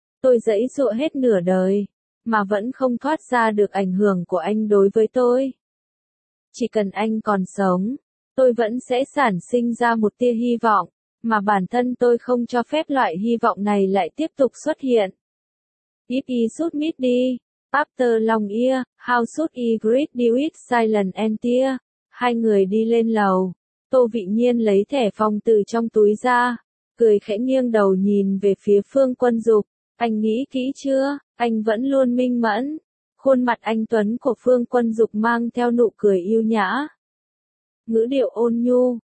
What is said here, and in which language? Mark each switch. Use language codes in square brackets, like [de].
[vi] Tôi dẫy dụa hết nửa đời, mà vẫn không thoát ra được ảnh hưởng của anh đối với tôi. Chỉ cần anh còn sống, tôi vẫn sẽ sản sinh ra một tia hy vọng, mà bản thân tôi không cho phép loại hy vọng này lại tiếp tục xuất hiện. [en] If he should meet me, after long year, how should he greet me with silent and tear? [vi] Hai người đi lên lầu. Tô Vị Nhiên lấy thẻ phòng từ trong túi ra, cười khẽ nghiêng đầu nhìn về phía Phương Quân Dục. Anh nghĩ kỹ chưa? Anh vẫn luôn minh mẫn. Khuôn mặt anh tuấn của Phương Quân Dục mang theo nụ cười yêu nhã, ngữ điệu ôn nhu.